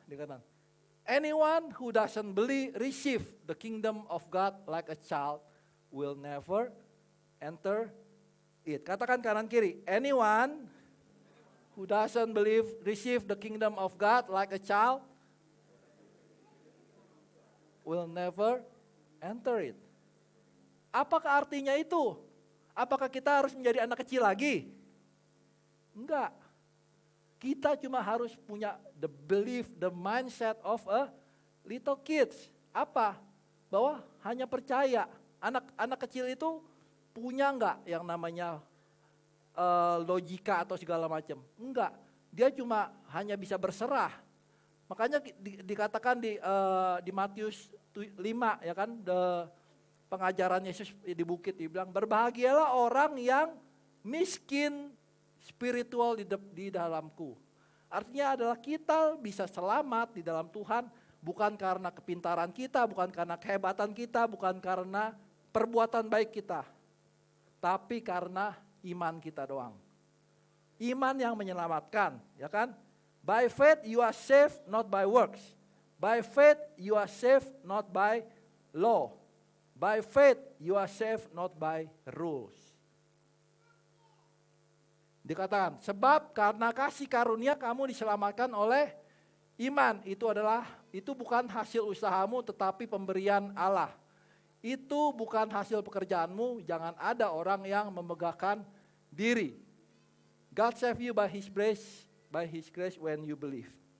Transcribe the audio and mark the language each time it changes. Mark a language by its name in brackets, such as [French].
[English] Dikatakan, anyone who doesn't receive the kingdom of God like a child will never enter it. [Indonesian] Katakan kanan kiri, [English] anyone who doesn't receive the kingdom of God like a child will never enter it. [Indonesian] Apakah artinya itu? Apakah kita harus menjadi anak kecil lagi? Enggak. Kita cuma harus punya [English] the belief, the mindset of a little kids. [Indonesian] Apa? Bahwa hanya percaya. Anak kecil itu punya enggak yang namanya logika atau segala macam? Enggak. Dia cuma hanya bisa berserah. Makanya dikatakan di Matius 5 ya kan, pengajaran Yesus di bukit dibilang, berbahagialah orang yang miskin spiritual di dalamku. Artinya adalah kita bisa selamat di dalam Tuhan bukan karena kepintaran kita, bukan karena kehebatan kita, bukan karena perbuatan baik kita, tapi karena iman kita doang. Iman yang menyelamatkan, ya kan? [English] By faith you are saved, not by works. By faith you are saved, not by law. By faith you are saved, not by rules. [Indonesian] Dikatakan, sebab karena kasih karunia kamu diselamatkan oleh iman. Itu bukan hasil usahamu tetapi pemberian Allah. Itu bukan hasil pekerjaanmu, jangan ada orang yang memegahkan diri. [English] God save you by His grace when you believe.